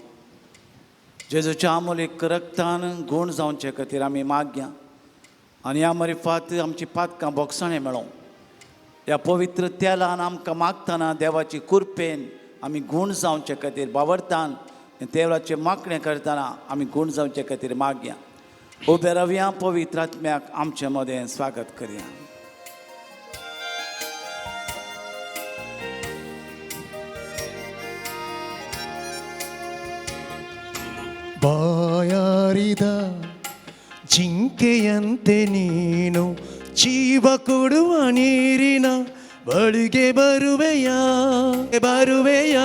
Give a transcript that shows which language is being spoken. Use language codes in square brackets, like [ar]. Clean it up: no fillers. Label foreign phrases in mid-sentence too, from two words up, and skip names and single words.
[kok] जेजूच्या अमोलीक रक्तान गूण जावचे खातीर आमी मागया आनी ह्या मारिफात आमची पातकां बोगसाणें मेळों. ह्या पवित्र तेलान आमकां मागतना देवाची कुरपेन आमी गूण जावचे खातीर बावरतान देवाचे मागणें करतना आमी गूण जावचे खातीर मागया. उबे रावया पवित्र आत्म्याक आमचे मदें स्वागत करया. [kn] ಬಾಯಾರಿದ ಜಿಂಕೆಯಂತೆ ನೀನು ಜೀವ ಕೊಡುವ ನೀರಿನ ಬಳಿಗೆ ಬರುವೆಯಾ ಬರುವೆಯಾ.